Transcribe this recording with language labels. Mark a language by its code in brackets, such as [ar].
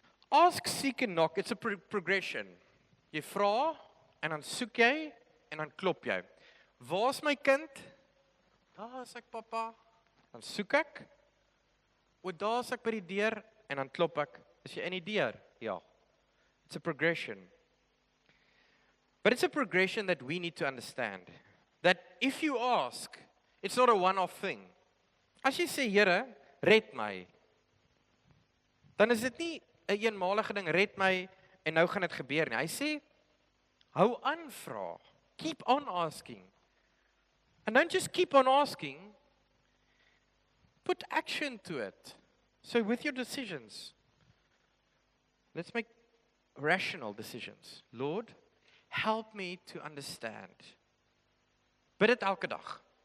[en] Ask, seek, and knock. It's a progression. [af] Jy vra en dan soek jy en dan klop jy. Waar is my kind? Daar is ek, papa. Dan soek ek. O, daar is ek by die deur en dan klop ek. Is jy in die deur? Ja. [en] It's a progression. But it's a progression that we need to understand. That if you ask, it's not a one-off thing. [af] As jy sê, Here, red my, dan is dit nie 'n eenmalige ding, red my en nou gaan dit gebeur nie. Hy sê, hou aan vra. [en] Keep on asking. And don't just keep on asking, put action to it. So with your decisions, let's make rational decisions. Lord, help me to understand. [af] Bid dit elke dag.